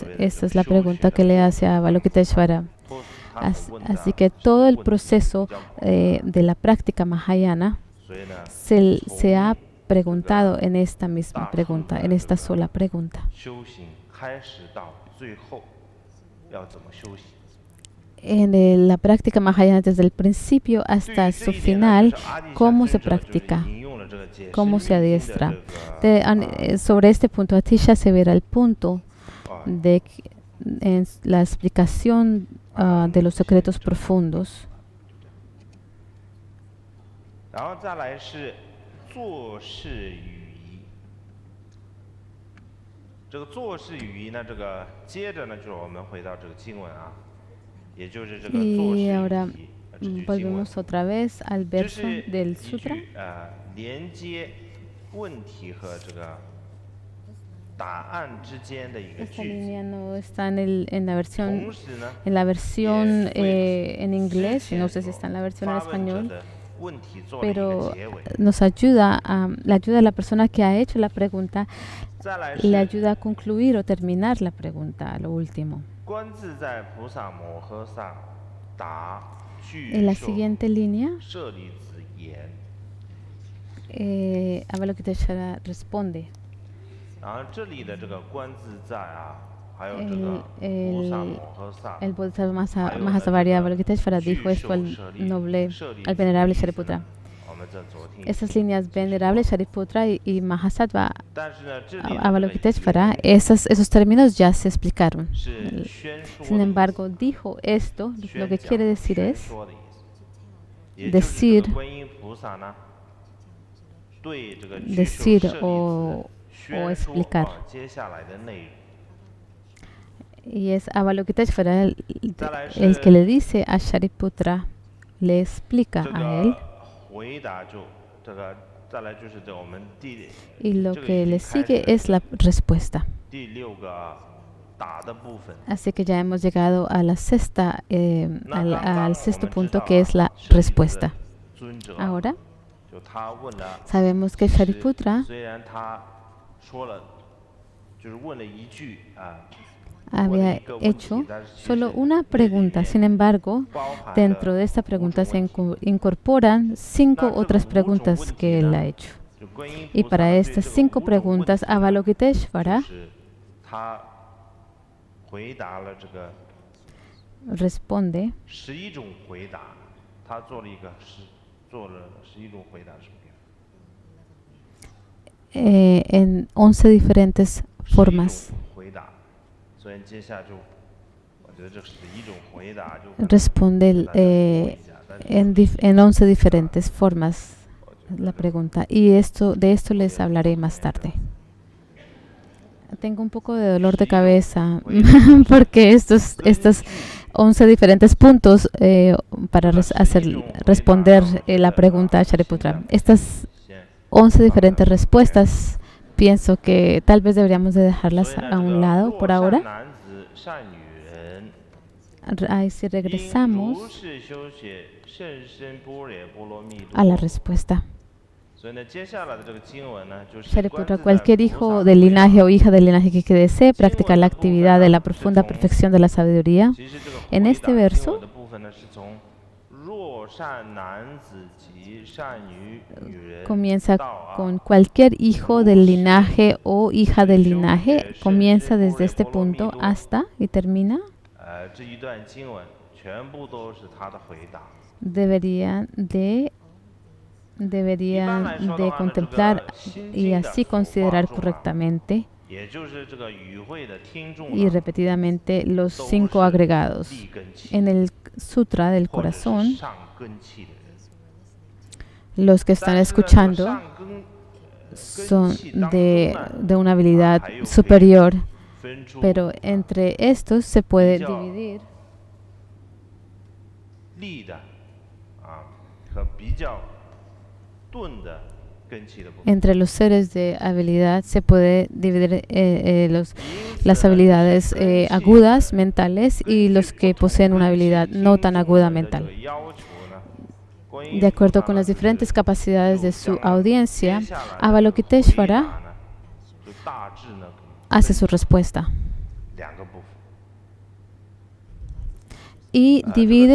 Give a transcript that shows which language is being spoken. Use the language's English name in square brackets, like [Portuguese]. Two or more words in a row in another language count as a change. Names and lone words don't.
[Spanish] Esa es la pregunta que le hace a Avalokiteshvara. Así que todo el proceso de la práctica Mahayana se ha preguntado en esta misma pregunta, en esta sola pregunta. en la práctica Mahayana desde el principio [Chinese] 对 [Spanish] hasta [Chinese] 于这 [Spanish] su [Chinese] 一点呢，就 [Spanish] final, [Chinese] 是阿底 [Spanish] cómo [Chinese] 夏 [Spanish] se [Chinese] 尊者就是 [Spanish] practica, [Chinese] 引用了这个解释 [Spanish] cómo se [Chinese] 密经的 [Spanish] adiestra. [Chinese] 这个 [Spanish] Sobre este punto, Atisha se verá el punto [Chinese] 啊 [Spanish] de en la explicación de los secretos profundos. [Chinese] 然后再来是做事语仪。这个做事语仪呢，这个接着呢，就是我们回到这个经文啊，也就是这个做事 [Spanish] Y [Chinese] 语 [Spanish] ahora [Chinese] 仪这句经文， [Spanish] volvemos otra vez al [Chinese] 这 [Spanish] verso [Chinese] 是 [Spanish] del [Chinese] 一 [Spanish] sutra. [Chinese] 句连接问题和这个答案之间的一个 [Spanish] Esta [Chinese] 句子。 [Spanish] línea no está en la [Chinese] 同 [Spanish] versión [Chinese] 时呢， [Spanish] en la versión [Chinese] 也为 [Spanish] en [Chinese] 之 [Spanish] inglés, [Chinese] 前 [Spanish] no sé si [Chinese] 所 [Spanish] está en la versión en [Chinese] 发问者 [Spanish] español, [Chinese] 的问题做了一个 [Spanish] pero [Chinese] 结尾。 [Spanish] nos ayuda le ayuda a la persona que ha hecho la pregunta, [Chinese] 再来 [Spanish] le [Chinese] 是 [Spanish] ayuda a concluir o terminar la pregunta, a lo último. [Chinese] 观自在菩萨摩诃萨答 [Spanish] En la [Chinese] 具受 [Spanish] siguiente línea, [Chinese] 舍利子言。 [Spanish] Avalokiteshvara responde. [Chinese] 然后这里的这个观自在啊，还有这 [Spanish] El, [Chinese] 个菩萨摩诃萨， [Spanish] el Bodhisattva [Chinese] 还有呢 [Spanish] Mahasavarya [Chinese] 这个 [Spanish] Avalokiteshvara [Chinese] 具 [Spanish] dijo esto [Chinese] 受 [Spanish] al [Chinese] 舍利 [Spanish] noble, [Chinese] 舍利 [Spanish] al [Chinese] 子 [Spanish] venerable [Chinese] 的意思 [Spanish] Shariputra. [Chinese] 呢，我们在昨天 [Spanish] Estas líneas venerable Shariputra y Mahasattva [Chinese] 但是呢，这里的这个 [Spanish] Avalokiteshvara, [Chinese] 言 [Spanish] esos términos ya se explicaron. [Chinese] 是宣说 [Spanish] Sin [Chinese] 的意 [Spanish] embargo, dijo esto, [Chinese] 思， [Spanish] lo que [Chinese] 宣 [Spanish] quiere [Chinese] 讲 [Spanish] decir [Chinese] 宣 [Spanish] es [Chinese] 说的意思，也就是这 [Spanish] decir [Chinese] 个观音菩萨呢，对这个具受 [Spanish] decir [Chinese] 舍利子 [Spanish] o [Chinese] 宣说 [Spanish] explicar [Chinese] 接下来的内容。 [Spanish] y es Avalokiteshvara [Chinese] 再来 [Spanish] el [Chinese] 是 [Spanish] que le dice a Shariputra, le explica [Chinese] 这 [Spanish] a él [Chinese] 个回答就这个，再来就是这我们 [Spanish] y lo [Chinese] 这个 [Spanish] que [Chinese] 已经 [Spanish] le [Chinese] 开始 [Spanish] sigue es la respuesta. [Chinese] 第六个答的部分。 [Spanish] Así que ya hemos llegado a la sexta, [Chinese] 那刚刚 [Spanish] al [Chinese] 我 [Spanish] sexto [Chinese] 们知 [Spanish] punto [Chinese] 道 [Spanish] que es la [Chinese] 舍利子 [Spanish] respuesta. [Chinese] 尊者 [Spanish] Ahora [Chinese] 就他问了， [Spanish] sabemos que [Chinese] 是 [Spanish] Shariputra [Chinese] 虽然他说了，就是问了一句啊， [Spanish] había hecho solo una pregunta, sin embargo, [Chinese] 包含 [Spanish] dentro de [Chinese] 了 [Spanish] esta pregunta [Chinese] 5 [Spanish] se [Chinese] 种问题 [Spanish] incorporan 5 [Chinese] 那这 [Spanish] otras [Chinese] 5种 [Spanish] preguntas [Chinese] 问 [Spanish] que [Chinese] 题 [Spanish] él [Chinese] 呢 [Spanish] ha hecho. [Chinese] 就观音 [Spanish] Y [Chinese] 菩萨 [Spanish] para [Chinese] 对 [Spanish] estas [Chinese] 这个 [Spanish] 5 [Chinese] 5种问 [Spanish] preguntas, [Chinese] 题呢 [Spanish] Avalokiteshvara [Chinese] 就是他回答了这个 [Spanish] responde [Chinese] 11种回答，他做了11种回答，是不是？ [Spanish] en 11 diferentes [Chinese] 11 [Spanish] formas. [Chinese] 种回答，所以接下来就，我觉得这11种回答就 [Spanish] Responde [Chinese] 大家摸一下，但是 [Spanish] en 11 diferentes formas la pregunta. Y de esto les hablaré más tarde. Tengo un poco de dolor de cabeza porque estos 11 diferentes puntos para responder la pregunta a Shariputra. Estas 11 diferentes respuestas, pienso que tal vez deberíamos de dejarlas [Chinese] 所以呢 [Spanish] a [Chinese] 这 [Spanish] un [Chinese] 个 [Spanish] lado [Chinese] 若 [Spanish] por [Chinese] 善 [Spanish] ahora. [Chinese] 男子善女人， [Spanish] Ahí si [Chinese] 应 [Spanish] regresamos [Chinese] 如是修学甚深般若波罗蜜 [Spanish] a la [Chinese] 多。 [Spanish] respuesta. [Chinese] 所以呢，接下来的这个经文呢，就是 [Spanish] Shariputra, [Chinese] 观自在 [Spanish] cualquier [Chinese] 菩 [Spanish] hijo [Chinese] 萨 [Spanish] del [Chinese] 回答 [Spanish] linaje o hija del linaje que desee practicar la actividad de la profunda perfección de la sabiduría, [Chinese] 其实这个 [Spanish] en [Chinese] 回 [Spanish] este [Chinese] 答经 [Spanish] verso [Chinese] 文的部分呢，是从若善男子及善女人 [Spanish] comienza [Chinese] 到啊 [Spanish] con cualquier hijo del linaje o hija del linaje, comienza desde este punto hasta y termina. [Chinese] 这一段经文全部都是他的回答。 [Spanish] Deberían de contemplar y así considerar correctamente [Chinese] 也就是这个与会的听众 [Spanish] y [Chinese] 啊， [Spanish] repetidamente los [Chinese] 都 [Spanish] 5 [Chinese] 是 [Spanish] agregados. [Chinese] 立根器 [Spanish] En el Sutra del [Chinese] 或者是 [Spanish] Corazón, [Chinese] 上根器的人。 [Spanish] los que están [Chinese] 但是呢，这个 [Spanish] escuchando [Chinese] 上根 [Spanish] son [Chinese] 器当中 [Spanish] de una habilidad [Chinese] 还有可以 [Spanish] superior, [Chinese] 分出 [Spanish] pero entre estos se puede [Chinese] 比较 [Spanish] dividir [Chinese] 利的啊和比较钝的根器的部分。 [Spanish] entre los seres de habilidad se puede dividir [Chinese] 因此 [Spanish] las [Chinese] 呢 [Spanish] habilidades [Chinese] 根器 [Spanish] agudas mentales [Chinese] 根 [Spanish] y [Chinese] 据 [Spanish] los [Chinese] 不 [Spanish] que [Chinese] 同 [Spanish] poseen una [Chinese] 根器 [Spanish] habilidad [Chinese] 听 [Spanish] no tan [Chinese] 众 [Spanish] aguda [Chinese] 们的这 [Spanish] mental. [Chinese] 个要求呢，观音 [Spanish] De acuerdo [Chinese] 菩萨 [Spanish] con [Chinese] 呢 [Spanish] las [Chinese] 就是 [Spanish] diferentes capacidades de [Chinese] 又 [Spanish] su [Chinese] 将接 [Spanish] audiencia, [Chinese] 下来的回 [Spanish] Avalokiteshvara [Chinese] 答呢，就大致呢 [Spanish] hace su respuesta [Chinese] 两个部分。 [Spanish] y [Chinese] 这个 [Spanish] divide